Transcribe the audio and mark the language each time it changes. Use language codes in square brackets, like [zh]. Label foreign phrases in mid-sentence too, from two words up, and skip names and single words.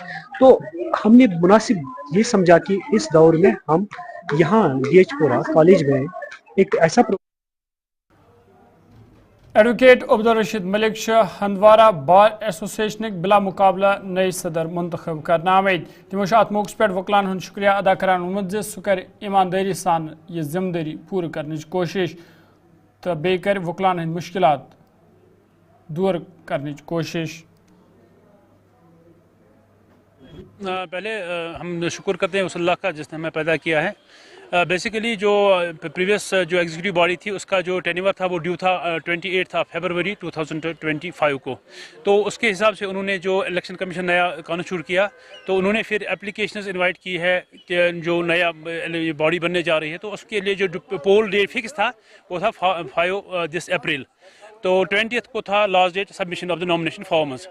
[hi] तो हमने मुनासिब ये समझा कि इस दौर में हम यहाँ DH4 कॉलेज में एक ऐसा [ks] एडवोकेट अब्दुल रशीद मलिक हंदवारा बार एसोसिएशन बिला मुकाबला नई सदर मुंतखब करना आमद। तमो अत मौके पे वकलान हंद शुक्रिया अदा करान वोनमुत जे सह कर ईमानदारी सान यह जिम्मेदारी पूरी करने कोशिश तो बे कर वकलान हंद मुश्किलात दूर करने कोशिश। [hi] पहले हम शुक्र करते हैं उस अल्लाह का जिसने हमें पैदा किया है बेसिकली जो प्रीवियस जो [en] executive body [hi] थी उसका जो टेन्योर था वो ड्यू था 28 फरवरी 2025 को, तो उसके हिसाब से उन्होंने जो [en] election commission [hi] नया कॉन्स्टिट्यूट किया तो उन्होंने फिर एप्लीकेशंस इनवाइट की है कि जो नया बॉडी बनने जा रही है, तो उसके लिए जो [en] poll date fix [hi] था वो था 5 अप्रैल, तो 20 को था [en] last date submission of the nomination forms.